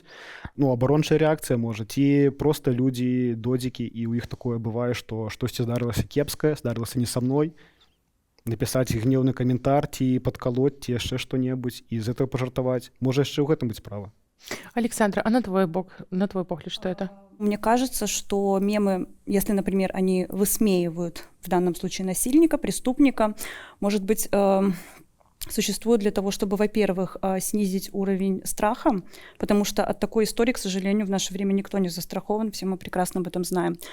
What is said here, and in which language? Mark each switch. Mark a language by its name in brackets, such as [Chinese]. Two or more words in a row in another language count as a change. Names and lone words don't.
[Belarusian] Ну, абарончая рэакцыя, можа, ці проста людзі, додзікі, і ў іх такое бывае, што штосьці здарылася кепскае, здарылася не са мной, напісаць гнеўны каментар, ці падкалоць, ці яшчэ што-небудзь, і з гэтага пажартаваць. Можа, яшчэ ў гэтым быць справа. Александра, а на твой погляд, [Russian] что это? Мне кажется, что мемы, если, например, они высмеивают в данном случае насильника, преступника, может быть... существует для того, чтобы, во-первых, снизить уровень страха, потому что от такой истории, к сожалению, в наше время никто не застрахован, все мы прекрасно об этом знаем.